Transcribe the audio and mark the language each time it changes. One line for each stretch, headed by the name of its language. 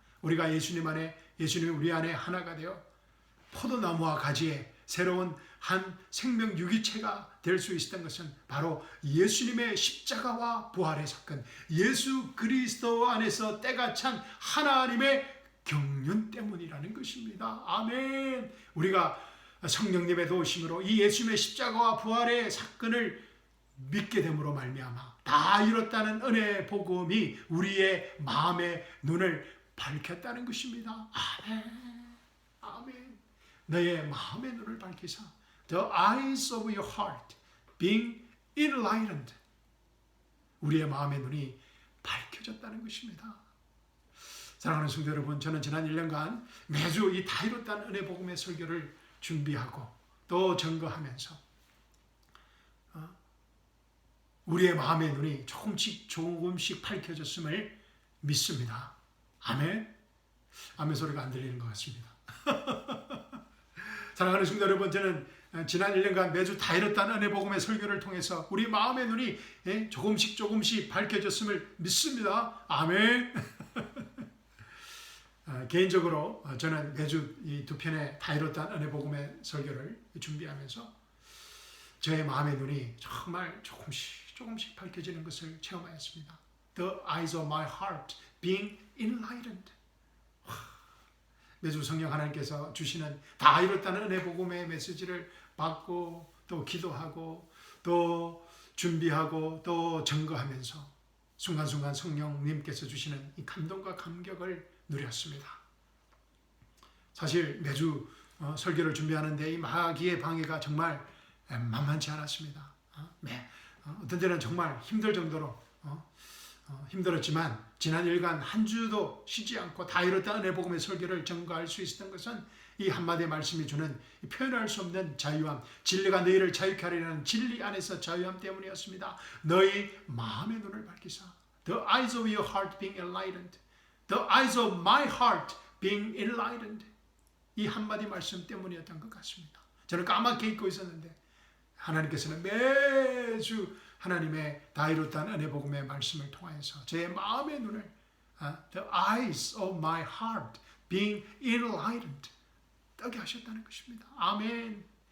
Korean: 우리가 예수님 우리 안에 하나가 되어 포도나무와 가지에 새로운 한 생명 유기체가 될 수 있었던 것은 바로 예수님의 십자가와 부활의 사건, 예수 그리스도 안에서 때가 찬 하나님의 경륜 때문이라는 것입니다. 아멘. 우리가 성령님의 도우심으로 이 예수님의 십자가와 부활의 사건을 믿게 됨으로 말미암아 다 이뤘다는 은혜의 복음이 우리의 마음의 눈을 밝혔다는 것입니다. 아멘. 아멘. 너의 마음의 눈을 밝히사
English: The eyes of your heart being enlightened.
Korean: 우리의 마음의 눈이 밝혀졌다는 것입니다. 사랑하는 성도 여러분, 저는 지난 1년간 매주 이 다 이뤘다는 은혜 복음의 설교를 준비하고 또 증거하면서 우리의 마음의 눈이 조금씩 밝혀졌음을 믿습니다. 아멘. 아멘 소리가 안 들리는 것 같습니다. 사랑하는 성도 여러분, 저는 지난 1년간 매주 다 이뤘다는 은혜 복음의 설교를 통해서 우리 마음의 눈이 조금씩 밝혀졌음을 믿습니다. 아멘. 개인적으로 저는 매주 이 두 편의 다 이뤘다는 은혜 복음의 설교를 준비하면서 저의 마음의 눈이 정말 조금씩 밝혀지는 것을 체험하였습니다.
English: The eyes of my heart being enlightened.
Korean: 매주 성령 하나님께서 주시는 다 이뤘다는 은혜 복음의 메시지를 받고 또 기도하고 또 준비하고 또 증거하면서 순간순간 성령님께서 주시는 이 감동과 감격을 누렸습니다. 사실 매주 설교를 준비하는데 이 마귀의 방해가 정말 만만치 않았습니다. 어떤 때는 정말 힘들 정도로 힘들었지만 지난 일간 한 주도 쉬지 않고 다 이뤘다 은혜 복음의 설교를 전가할 수 있었던 것은 이 한마디의 말씀이 주는 표현할 수 없는 자유함, 진리가 너희를 자유케 하리라는 진리 안에서 자유함 때문이었습니다. 너희 마음의 눈을 밝히사.
English: The eyes of your heart being enlightened. The eyes of my heart being enlightened.
Korean: 이 한마디 말씀 때문이었던 것 같습니다. 저는 까맣게 잊고 있었는데 하나님께서는 매주 하나님의 다 이뤘다는 은혜 복음의 말씀을 통해서 제 마음의 눈을
English: The eyes of my heart being enlightened
Korean: 뜨게 하셨다는 것입니다. 아멘.